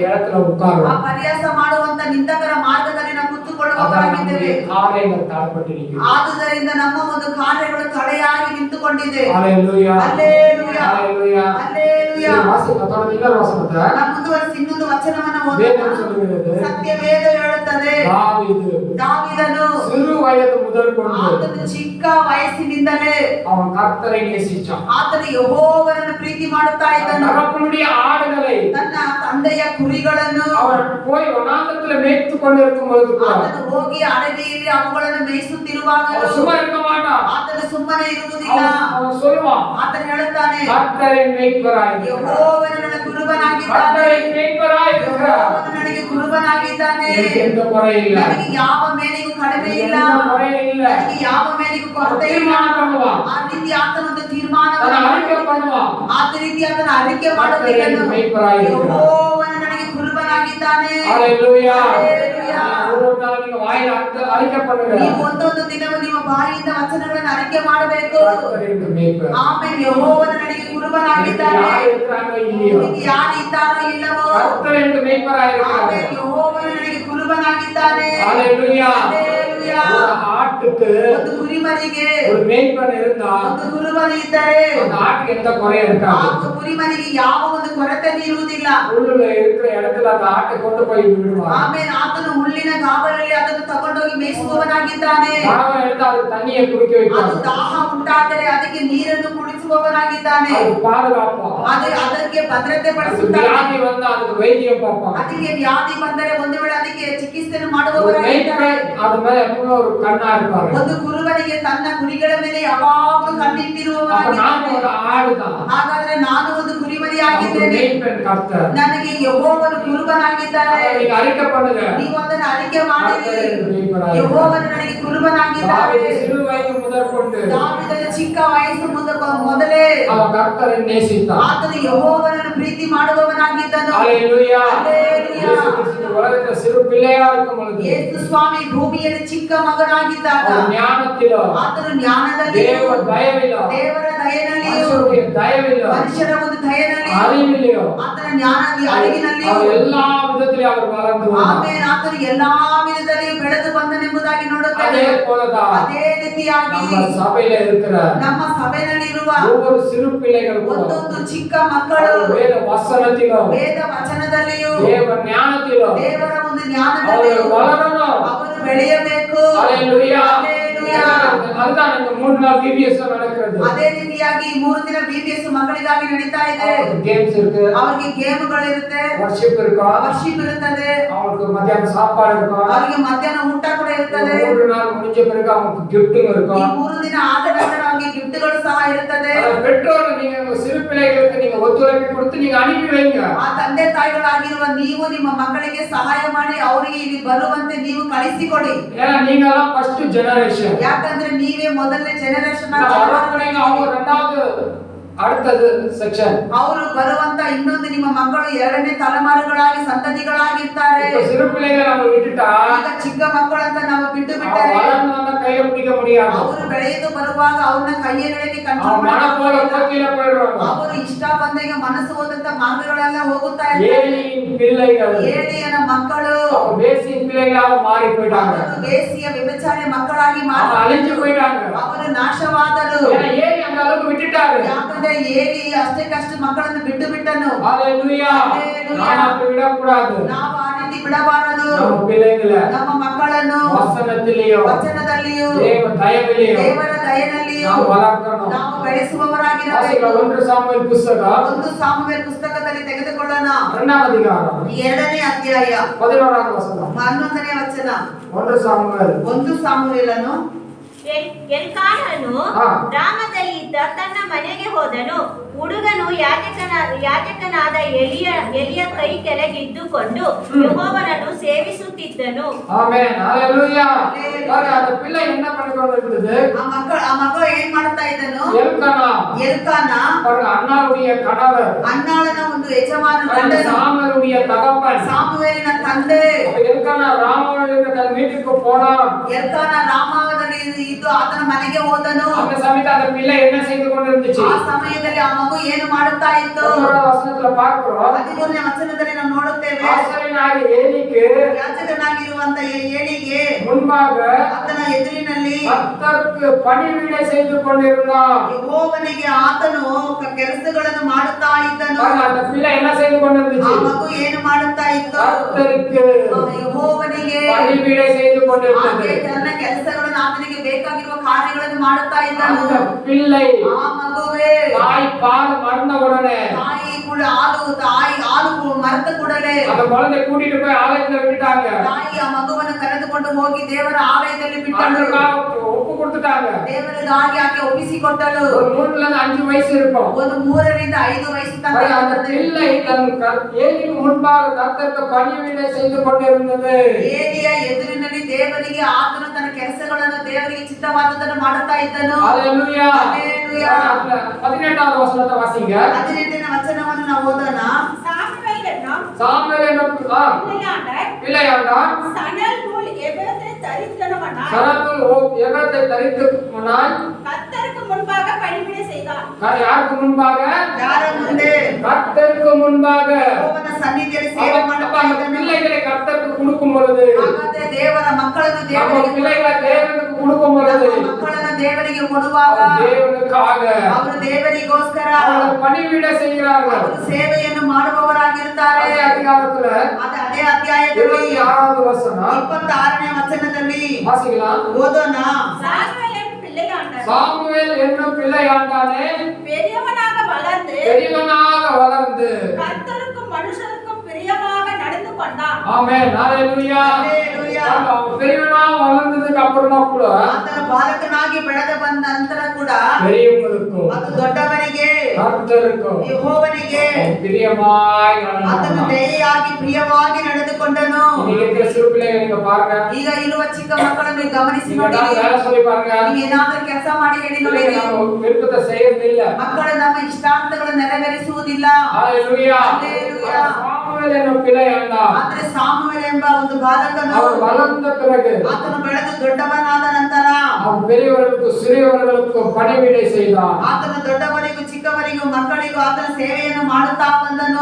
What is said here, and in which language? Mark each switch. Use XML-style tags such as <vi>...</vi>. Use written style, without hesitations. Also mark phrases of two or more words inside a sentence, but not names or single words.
<kn>ಆ ಪರ್ಯಾಸ ಮಾಡುವಂತ ನಿಂದಕರ ಮಾರ್ಗದಲ್ಲಿ ನಾವು ಕುತ್ತುಕೊಳ್ಳುವವರಾಗಿದ್ದೇವೆ. ಆದುದರಿಂದ ನಮ್ಮ ಒಂದು ಕಾರ್ಯಗಳು ತಡೆಯಾಗಿ ನಿಂತುಕೊಂಡಿದೆ. ಹಲ್ಲೆಲೂಯಾ ಹಲ್ಲೆಲೂಯಾ ಹಲ್ಲೆಲೂಯಾ ಹಲ್ಲೆಲೂಯಾ. ನಾವು ಮುಂದುವರಿಸಿ ಇನ್ನೊಂದು ವಚನವನ್ನು ಓದೋಣ. ಸತ್ಯವೇದ ಹೇಳುತ್ತದೆ ದಾವೀದನು</kn> <ta>சிறு வயது முதல் கொண்டு</ta> <kn>ಆತನು ಚಿಕ್ಕ ವಯಸ್ಸಿನಿಂದಲೇ</kn> <ta>அவன் கர்த்தரை நேசிச்சான்.</ta> <kn>ಆತನು ಯೆಹೋವನನ್ನು ಪ್ರೀತಿ ಮಾಡುತ್ತಾ ಇದ್ದನು.</kn> <ta>தகப்பனுடைய ஆடுகளை</ta> <kn>ತನ್ನ ತಂದೆಯ ಕುರಿಗಳನ್ನು</kn> <ta>அவன் போய் வனாந்தரத்தில் மேய்த்து கொண்டிருக்கும் பொழுது</ta> <kn>ಆತನು ಹೋಗಿ ಅಡವಿಯಲ್ಲಿ ಅವುಗಳನ್ನು ಮೇಯಿಸುತ್ತಿರುವಾಗ</kn> <ta>சும்மா இருக்க மாட்டான்.</ta> <kn>ಆತನು ಸುಮ್ಮನೆ ಇರುವುದಿಲ್ಲ.</kn> <ta>அவன் சொல்லுவான்</ta> <kn>ಆತನು ಹೇಳುತ್ತಾನೆ</kn> <ta>கர்த்தரின் மேய்ப்பராய்</ta> <kn>ಯೆಹೋವನು ನನ್ನ ಕುರುಬನಾಗಿದ್ದಾನೆ.</kn> <ta>கர்த்தரின் மேய்ப்பராய்</ta> <kn>ಯೆಹೋವನು ನನಗೆ ಕುರುಬನಾಗಿದ್ದಾನೆ.</kn> <ta>எந்த குறை ಇಲ್ಲ.</ta> <kn>ನನಗೆ ಯಾವ ಮೇಲಿಗೂ ಕಡಿಮೆ ಇಲ್ಲ.</kn> <ta>குறை ಇಲ್ಲ.</ta> <kn>ನನಗೆ ಯಾವ ಮೇಲಿಗೂ ಕೊರತೆ ಇಲ್ಲ. ಆ ರೀತಿ ಆತನೊಂದು ತೀರ್ಮಾನವನ್ನು ಆ ರೀತಿ ಆತನ ಅರಿಕೆ ಮಾಡುತ್ತಿದ್ದನು. ಯೆಹೋವನು ನನಗೆ ಕುರುಬನಾಗಿದ್ದಾನೆ. ಹಲ್ಲೆಲೂಯಾ ಹಲ್ಲೆಲೂಯಾ.</kn> <ta>வாயில அறிக்கை பண்ணுங்க.</ta> <kn>ನೀವು ಒಂದೊಂದು ದಿನವೂ ನಿಮ್ಮ ಬಾಯಿಯಿಂದ ವಚನಗಳನ್ನು ಅರಿಕೆ ಮಾಡಬೇಕು. ಆಮೇಲೆ ಯೆಹೋವನು ನನಗೆ ಕುರುಬನಾಗಿದ್ದಾನೆ. ನಿಮಗೆ ಯಾರು ಇದ್ದಾರೋ ಇಲ್ಲವೋ ಆಮೇಲೆ ಯೆಹೋವನು ನನಗೆ ಕುರುಬನಾಗಿದ್ದಾನೆ. ಹಲ್ಲೆಲೂಯಾ ಹಲ್ಲೆಲೂಯಾ.</kn> <ta>ஆட்டுக்கு</ta> <kn>ಒಂದು ಕುರಿಮರಿಗೆ</kn> <ta>ஒரு மேய்ப்பன் இருந்தா</ta> <kn>ಒಂದು ಕುರುಬನು ಇದ್ದರೆ</kn> <ta>அந்த ஆட்டுக்கு எந்த குறையும் இருக்காது.</ta> <kn>ಆ ಕುರಿಮರಿಗೆ ಯಾವ ಒಂದು ಕೊರತೆ ಇರುವುದಿಲ್ಲ.</kn> <ta>ಹುಲ್ಲು இருக்கிற இடத்துல அந்த ஆட்டை கொண்டு போய் விடுவான்.</ta> <kn>ಆಮೇಲೆ ಆತನು ಹುಲ್ಲಿನ ಗಾವಲಲ್ಲಿ ಅದನ್ನು ತಗೊಂಡೋಗಿ ಮೇಯಿಸುವವನಾಗಿದ್ದಾನೆ.</kn> <ta>தாகம் எடுத்து அது தண்ணியை குடிக்க</ta> <kn>ಅದು</kn> <ta>வைப்பான்.</ta> <kn>ದಾಹ ಉಂಟಾದರೆ ಅದಕ್ಕೆ ನೀರನ್ನು ಕುಡಿಸುವವನಾಗಿದ್ದಾನೆ.</kn> <ta>அது பாதுகாப்பான்.</ta> <kn>ಅದಕ್ಕೆ ಭದ್ರತೆ</kn> <ta>அது</ta> <kn>ಪಡಿಸುತ್ತಾನೆ.</kn> <ta>வியாதி வந்தா அதுக்கு வைத்தியம் பார்ப்பான்.</ta> <kn>ಅದಕ್ಕೆ ವ್ಯಾಧಿ ಬಂದರೆ ಒಂದು ವೇಳೆ ಅದಕ್ಕೆ ಚಿಕಿತ್ಸೆಯನ್ನು</kn> <ta>ஒரு</ta> <kn>ಮಾಡುವವರಾಗಿದ್ದಾರೆ.</kn> <ta>மேய்ப்பன் அது மேல எப்பவுமே ஒரு கண்ணா இருப்பாரு.</ta> <kn>ಒಂದು ಕುರುಬನಿಗೆ ತನ್ನ ಕುರಿಗಳ ಮೇಲೆ ಯಾವಾಗಲೂ</kn> <ta>அப்ப</ta> <kn>ಕಣ್ಣಿಟ್ಟಿರುವವನಾಗಿದ್ದಾನೆ.</kn> <ta>நான் ஒரு ஆடுதான்.</ta> <kn>ಹಾಗಾದ್ರೆ ನಾನು ಒಂದು</kn> <ta>ஒரு</ta> <kn>ಕುರಿಮರಿಯಾಗಿದ್ದೇನೆ.</kn> <ta>மேய்ப்பன் கர்த்தர்.</ta> <kn>ನನಗೆ ಯೆಹೋವನು ಕುರುಬನಾಗಿದ್ದಾನೆ.</kn> <ta>நீங்க அறிக்கை பண்ணுங்க.</ta> <kn>ನೀವು ಅದನ್ನು ಅರಿಕೆ ಮಾಡಿರಿ.</kn> <ta>கர்த்தரின் மேய்ப்பராய்</ta> <kn>ಯೆಹೋವನು ನನಗೆ ಕುರುಬನಾಗಿದ್ದಾನೆ.</kn> <ta>தாவீது சிறு வயது முதல் கொண்டு</ta> <kn>ದಾವೀದನ ಚಿಕ್ಕ ವಯಸ್ಸು ಮೊದಲೇ</kn> <ta>அவன் கர்த்தரை நேசித்தான்.</ta> <kn>ಆತನು ಯೆಹೋವನನ್ನು ಪ್ರೀತಿ ಮಾಡುವವನಾಗಿದ್ದನು.</kn> <ta>ஹல்லேலூயா.</ta> <kn>ಹಲ್ಲೆಲೂಯಾ.</kn> <ta>ಯೇಸು ಕ್ರಿಸ್ತನ உலகத்துல சிறு பிள்ளையா இருக்கும் பொழுது</ta> <kn>ಯೇಸು ಸ್ವಾಮಿ ಭೂಮಿಯಲ್ಲಿ ಚಿಕ್ಕ ಮಗನಾಗಿದ್ದಾಗ</kn> <ta>அவர் ஞானத்திலோ</ta> <kn>ಆತನು ಜ್ಞಾನದಲ್ಲಿ</kn> <ta>தேவ தயவிலோ</ta> <kn>ದೇವರ ದಯೆಯಲ್ಲಿಯೂ</kn> <ta>மனுஷருடைய தயவிலோ</ta> <kn>ಮನುಷ್ಯರ ಒಂದು ದಯೆಯಲ್ಲಿ</kn> <ta>அறிவிலையோ</ta> <kn>ಆತನ ಜ್ಞಾನದ ಅರಿವಿನಲ್ಲಿಯೂ</kn> <ta>அவர் எல்லா விதத்திலும் அவர் வளர்ந்து வந்தார்.</ta> <kn>ಆಮೇಲೆ ಆತನು ಎಲ್ಲಾ ವಿಧದಲ್ಲಿ ಬೆಳೆದು ಬಂದನೆಂಬುದಾಗಿ ನೋಡುತ್ತೇವೆ.</kn> <ta>அதே போலதான்</ta> <kn>ಅದೇ ರೀತಿಯಾಗಿ</kn> <ta>நம்ம சபையில இருக்கிற</ta> <kn>ನಮ್ಮ ಸಭೆಯಲ್ಲಿರುವ</kn> <ta>ஒவ்வொரு சிறு பிள்ளைகளுக்கும்</ta> <kn>ಒಂದೊಂದು ಚಿಕ್ಕ ಮಕ್ಕಳು</kn> <ta>வேத வசனத்திலோ</ta> <kn>ವೇದ ವಚನದಲ್ಲಿಯೂ</kn> <ta>தேவ ஞானத்திலோ</ta> <kn>ದೇವರ ಒಂದು ಜ್ಞಾನದಲ್ಲಿಯೂ</kn> <ta>அவர் வளரணும்.</ta> <kn>ಅವರು ಬೆಳೆಯಬೇಕು.</kn> <ta>ஹalleluya.</ta> <kn>ಹಲ್ಲೆಲೂಯಾ.</kn> <ta>அதுதான் இந்த 3 நாள் VBS நடக்கிறது.</ta> <kn>ಅದೇ ರೀತಿಯಾಗಿ ಈ 3 ದಿನ BBS ಮಕ್ಕಳಿಗಾಗಿ ನಡೀತಾ ಇದೆ.</kn> <ta>ಗೇಮ್ಸ್ இருக்கு,</ta> <kn>ಅವರಿಗೆ ಗೇಮ್ಗಳು ಇರುತ್ತೆ,</kn> <ta>ವರ್ಷಿಪ್ இருக்கும்,</ta> <kn>ವರ್ಷಿಪ್ ಇರುತ್ತದೆ,</kn> <ta>அவங்களுக்கு மத்தியான சாப்பாடு இருக்கும்,</ta> <kn>ಅವರಿಗೆ ಮಧ್ಯಾಹ್ನ ಊಟ ಕೂಡ ಇರುತ್ತದೆ.</kn> <ta>3 நாள் முடிஞ்ச பிறகு அவங்களுக்கு கிஃப்ட்டும்</ta> <kn>ಈ</kn> <ta>இருக்கும்.</ta> <kn>3 ದಿನ ಆದ ನಂತರ ಅವರಿಗೆ ಗಿಫ್ಟ್ಗಳು ಸಹ ಇರುತ್ತದೆ.</kn> <ta>பெற்றோர்கள் நீங்க உங்க சிறு பிள்ளைகளுக்கு நீங்க ஒத்துழைப்பு கொடுத்து நீங்க அனுப்பி வைங்க.</ta> <kn>ಆ ತಂದೆ ತಾಯಿಗಳಾಗಿರುವ ನೀವು ನಿಮ್ಮ ಮಕ್ಕಳಿಗೆ ಸಹಾಯ ಮಾಡಿ ಅವರಿಗೆ ಇಲ್ಲಿ ಬರುವಂತೆ ನೀವು ಕಳಿಸಿಕೊಡಿ.</kn> <ta>ஏன்னா நீங்க எல்லாம்</ta> <en>first generation.</en> <kn>ಯಾಕಂದ್ರೆ ನೀವೇ ಮೊದಲನೇ ಜನರೇಷನ್.</kn> <ta>அவங்க ரெண்டாவது அடுத்தது ಸೆಕ್ಷನ್.</ta> <kn>ಅವರು ಬರುವಂತ ಇನ್ನೊಂದು ನಿಮ್ಮ ಮಕ್ಕಳು ಎರಡನೇ ತಲೆಮಾರುಗಳಾಗಿ ಸಂತತಿಗಳಾಗಿರ್ತಾರೆ.</kn> <ta>சிறு பிள்ளைகளை நம்ம விட்டுட்டா</ta> <kn>ಈಗ ಚಿಕ್ಕ ಮಕ್ಕಳಂತ ನಾವು ಬಿಟ್ಟು ಬಿಟ್ಟರೆ</kn> <ta>வளர்ந்து கையில பிடிக்க முடியாது.</ta> <kn>ಅವರು ಬೆಳೆದು ಬರುವಾಗ ಅವ್ರನ್ನ ಕೈಯಲ್ಲಿ ಕಂಟ್ರೋಲ್ ಅವರು ಇಷ್ಟ ಬಂದಾಗ ಮನಸ್ಸು ಹೋದಂತ ಮಾರ್ಗಗಳೆಲ್ಲ ಹೋಗುತ್ತಾ ಇರ್ತಾರೆ.</kn> <ta>ஏலியின் பிள்ளைகள்,</ta> <kn>ಏಲಿಯನ ಮಕ್ಕಳು</kn> <ta>வேசியின் பிள்ளைகளாக மாறி போயிட்டாங்க.</ta> <kn>ಬೇಸಿಯ ವ್ಯಭಿಚಾರ ಮಕ್ಕಳಾಗಿ ಮಾರಿ</kn> <ta>அழிஞ்சு போயிட்டாங்க.</ta> <kn>ಅವರು ನಾಶವಾದರು.</kn> <ta>ஏன்னா ஏலி அந்த அளவுக்கு விட்டுட்டாரு.</ta> <kn>ಯಾಕಂದ್ರೆ ಏಲಿ ಅಷ್ಟಕ್ಕಷ್ಟು ಮಕ್ಕಳನ್ನು ಬಿಟ್ಟು ಬಿಟ್ಟನು.</kn> <ta>ஹalleluya. நாம் அப்படி விடக்கூடாது.</ta> <kn>ನಾವು ಆ ರೀತಿ ಬಿಡಬಾರದು.</kn> <ta>ನಮ್ಮ பிள்ளைகளை</ta> <kn>ನಮ್ಮ ಮಕ್ಕಳನ್ನು ವಚನದಲ್ಲಿಯೂ ದೇವರ ದಯೆಯಲ್ಲಿಯೂ</kn> <ta>ನಾವು ವளர்க்கணும்.</ta> <kn>ನಾವು ಬೆಳೆಸುವವರಾಗಿರಬೇಕು. 1 ಸಾಮುವೇಲ್ ಪುಸ್ತಕ 1 ಸಾಮುವೇಲ್ ಪುಸ್ತಕದಲ್ಲಿ ತೆಗೆದುಕೊಳ್ಳೋಣ. 2ನೇ ಅಧ್ಯಾಯ 2ನೇ ಅಧ್ಯಾಯ 11ನೇ ವಚನ. 11ನೇ ವಚನ. 1 ಸಾಮುವೇಲ್ 1 ಸಾಮುವೇಲನು ಎಲ್ಕಾನನು ಗ್ರಾಮದಲ್ಲಿದ್ದ ತನ್ನ ಮನೆಗೆ ಹೋದನು. ಹುಡುಗನು ಯಾಜಕನಾದ ಎಲಿಯ ಕೈ ಕೆಳಗಿದ್ದುಕೊಂಡು ಯೆಹೋವನನ್ನು ಸೇವಿಸುತ್ತಿದ್ದನು. ಆಮೆನ್. ಹalleluya.</kn> <ta>அந்த பிள்ளை என்ன பண்ணிக்கொண்டிருந்தது?</ta> <kn>ಆ ಮಗ ಏನ್ ಮಾಡ್ತಾ ಇದ್ದನು? ಎಲ್ಕಾನ</kn> <ta>அண்ணாவுடைய கணவர்,</ta> <kn>ಅನ್ನಾಳನ ಒಂದು ಯಜಮಾನ ಗಂಡನು,</kn> <ta>சாமுவேலுடைய தகப்பன்,</ta> <kn>ಸಾಮುವೇಲಿನ ತಂದೆ.</kn> <ta>எல்கானா ராமாவுடைய தன் வீட்டுக்கு போனான்.</ta> <kn>ಎಲ್ಕಾನ ರಾಮಾವದಲ್ಲಿ ಇದ್ದು ಆತನ ಮನೆಗೆ ಹೋದನು.</kn> <ta>அந்த சமயத்துல அந்த பிள்ளை என்ன செய்து கொண்டிருந்துச்சு?</ta> <kn>ಆ ಸಮಯದಲ್ಲಿ ಆ ಮಗು ಏನು ಮಾಡುತ್ತಾ ಇತ್ತು?</kn> <ta>ವಚನத்துல பார்க்கிறோம்.</ta> <kn>13ನೇ ವಚನದಲ್ಲಿ ನಾವು ನೋಡುತ್ತೇವೆ. ಆಸರಿನಾಗಿ ಏಲಿಗೆ, ಯಾಜಕನಾಗಿರುವಂತ ಏಲಿಗೆ</kn> <ta>முன்பாக</ta> <kn>ಆತನ ಎದುರಿನಲ್ಲಿ</kn> <ta>கர்த்தருக்கு பணிவிடை செய்து கொண்டிருந்தான்.</ta> <kn>ಯೆಹೋವನಿಗೆ ಆತನು ಕೆಲಸಗಳನ್ನು ಮಾಡುತ್ತಾ ಇದ್ದನು.</kn> <ta>அந்த பிள்ளை என்ன செய்து</ta> <kn>ಆ</kn> <ta>கொண்டிருந்துச்சு?</ta> <kn>ಮಗು ಏನು ಮಾಡುತ್ತಾ ಇತ್ತು?</kn> <ta>கர்த்தருக்கு</ta> <kn>ಯೆಹೋವನಿಗೆ</kn> <ta>பணிவிடை செய்து கொண்டிருந்தது.</ta> <kn>ತನ್ನ ಕೆಲಸಗಳನ್ನು ಆತನಿಗೆ ಬೇಕಾಗಿರುವ ಕಾರ್ಯಗಳನ್ನು ಮಾಡುತ್ತಾ ಇದ್ದನು.</kn> <ta>அந்த பிள்ளை</ta> <kn>ಆ ಮಗುವೇ</kn> <ta>தாய் பால் மறந்த உடனே</ta> <kn>ತಾಯಿ ಕೂಡ ಹಾಲು ಮರೆತ ಕೂಡಲೇ</kn> <ta>அந்த குழந்தை கூட்டிட்டு போய் ஆலயத்துல விட்டுட்டாங்க.</ta> <kn>ತಾಯಿ ಆ ಮಗುವನ್ನು ಕರೆದುಕೊಂಡು ಹೋಗಿ ದೇವರ ಆಲಯದಲ್ಲಿ ಬಿಟ್ಟಳು.</kn> <ta>ஒப்பு கொடுத்துட்டாங்க.</ta> <kn>ದೇವರಿಗಾಗಿ ಆಕೆ ಒಪ್ಪಿಸಿಕೊಟ್ಟಳು.</kn> <ta>ஒரு 3 ல 5 ವಯಸ್ಸು இருக்கும்.</ta> <kn>ಒಂದು 3 ರಿಂದ 5 ವಯಸ್ಸು ತನಕ</kn> <ta>அந்த பிள்ளை தன் ஏலிக்கு முன்பாக கர்த்தருக்கு பணிவிடை செய்து கொண்டிருந்தது.</ta> <kn>ಏಲಿಯ ಎದುರಿನಲ್ಲಿ ದೇವರಿಗೆ ಆತನು ತನ್ನ ಕೆಲಸಗಳನ್ನು ದೇವರಿಗೆ ಚಿತ್ತವಾದದನ್ನು ಮಾಡುತ್ತಾ ಇದ್ದನು.</kn> <ta>ஹalleluya.</ta> <kn>ಹಲ್ಲೆಲೂಯಾ.</kn> <ta>18வது வசனத்தை வாசிங்க.</ta> <kn>18ನೇ ವಚನವನ್ನು ನಾವು ಓದೋಣ.</kn> <ta>சாமுவேல் என்னும் பிள்ளையாண்டான் சணல் நூல் எபத்தை தரித்தனவனாய் எபத்தை தரித்தவனாய் கர்த்தருக்கு முன்பாக பணிவிடை செய்தான். யாருக்கு முன்பாக?</ta> <kn>ಯಾರ ಮುಂದೆ?</kn> <ta>கர்த்தருக்கு முன்பாக</ta> <kn>ಯೆಹೋವನ ಸನ್ನಿಧಿಯಲ್ಲಿ ಸೇವೆ ಮಾಡುತ್ತಾ ಇದ್ದನು.</kn> <ta>பிள்ளைகளை கர்த்தருக்கு கொடுக்கும் பொழுது,</ta> <kn>ಹಾಗಾದ್ರೆ ದೇವರ ಮಕ್ಕಳನ್ನು</kn> <ta>நம்ம</ta> <kn>ದೇವರಿಗೆ</kn> <ta>பிள்ளைகளை தேவனுக்கு கொடுக்கும் பொழுது,</ta> <kn>ಮಕ್ಕಳನ್ನು ದೇವರಿಗೆ ಕೊಡುವಾಗ</kn> <ta>தேவனுக்காக</ta> <kn>ಅವರು ದೇವರಿಗೋಸ್ಕರ</kn> <ta>அவர்கள் பணிவிடை செய்கிறார்கள்.</ta> <kn>ಅವರು ಸೇವೆಯನ್ನು ಮಾಡುವವರಾಗಿರುತ್ತಾರೆ.</kn> <ta>அதே அதிகாரத்துல</ta> <kn>ಅದೇ ಅಧ್ಯಾಯದಲ್ಲಿ</kn> <ta>26வது வசனம்</ta> <kn>26ನೇ ವಚನದಲ್ಲಿ</kn> <ta>வாசிக்கலாம்.</ta> <kn>ಓದೋಣ.</kn> <ta>சாமுவேல் என்னும் பிள்ளையாண்டானே பெரியவனாக வளர்ந்து கர்த்தருக்கும் மனுஷருக்கும் பிரியமாக நடந்து கொண்டான். ஆமென். ஹalleluya. ஹalleluya. பெரியவனா வளர்ந்ததுக்கு அப்புறமா கூட</ta> <kn>ಆತನ ಬಾಲಕನಾಗಿ ಬೆಳೆದ ಬಂದ ನಂತರ ಕೂಡ</kn> <ta>பெரியவங்களுக்கும்</ta> <kn>ಅದು ದೊಡ್ಡವನಿಗೆ</kn> <ta>கர்த்தருக்கும்</ta> <kn>ಯೆಹೋವನಿಗೆ</kn> <ta>பிரியமாய்</ta> <kn>ಆತನು</kn> <ta>நடந்தான்.</ta> <kn>ದಯೆಯಾಗಿ ಪ್ರಿಯವಾಗಿ ನಡೆದುಕೊಂಡನು.</kn> <ta>நீங்க இருக்கிற சிறு பிள்ளைகளை நீங்க பாருங்க.</ta> <kn>ಈಗ ಇರುವ ಚಿಕ್ಕ ಮಕ್ಕಳನ್ನು ಗಮನಿಸಿ</kn> <ta>நீங்க</ta> <kn>ನೋಡಿ.</kn> <ta>ஏதாவது வேலை சொல்லி பாருங்க.</ta> <kn>ನೀವು ಏನಾದರೂ ಕೆಲಸ ಮಾಡಿ ಹೇಳಿ ನೋಡಿ.</kn> <ta>நம்ம விருப்பத்தை செய்யறதில்ல.</ta> <kn>ಮಕ್ಕಳು ನಮ್ಮ ಇಷ್ಟಾರ್ಥಗಳನ್ನು ನೆರವೇರಿಸುವುದಿಲ್ಲ.</kn> <ta>ஹalleluya. ஹalleluya. சாமுவேல் என்னும் பிள்ளையல்ல.</ta> <kn>ಆದ್ರೆ ಸಾಮುವೇಲ ಎಂಬ ಒಂದು ಬಾಲಕನು</kn> <ta>அவர் வளர்ந்த பிறகு</ta> <kn>ಆತನು ಬೆಳೆದು ದೊಡ್ಡವನಾದ ನಂತರ</kn> <ta>அவன் பெரியவர்களுக்கு சிறியவர்களுக்கு பணிவிடை செய்தான்.</ta> <kn>ಆತನು ದೊಡ್ಡವರಿಗೂ ಚಿಕ್ಕವರಿಗೂ ಮಕ್ಕಳಿಗೂ ಆತನ ಸೇವೆಯನ್ನು ಮಾಡುತ್ತಾ ಬಂದನು.</kn>